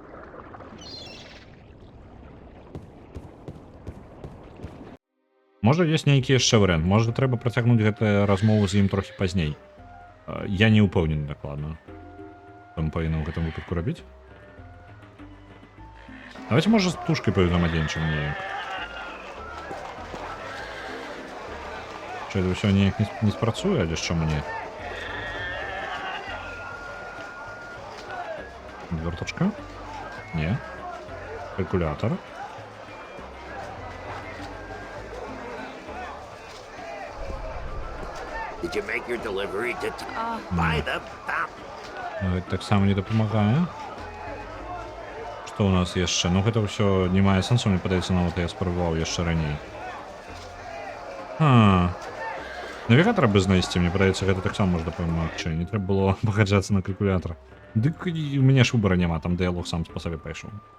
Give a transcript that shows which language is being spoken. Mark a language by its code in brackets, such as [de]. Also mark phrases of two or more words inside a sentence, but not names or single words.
[be] Можа, ёсць нейкі яшчэ варыянт. Можа, трэба працягнуць гэтую размову з ім трохі пазней. Я не ўпэўнены дакладна. Там павінна ў гэтым выпадку рабіць. Давайте, можа, з птушкай павзаемадзейнічаем неяк. [ru] Что, это все [be] неяк не спрацуе, але [ru] що мне? Верточка? [be] Не. Калькулятор. [en] Did you make your delivery to by the fountain? [be] Гэта так само не дапамагае. Што ў нас яшчэ? Ну гэта ўсё не мае сэнсу, мне падаецца, нават я спрабаваў яшчэ раней. Навігатара бы знайсці, мне падаецца, гэта таксама можна дапамагчы. Не трэба было пагаджацца на калькулятар. Дык і у мяне ж выбара няма, там дыялог сам па сабе пайшоў.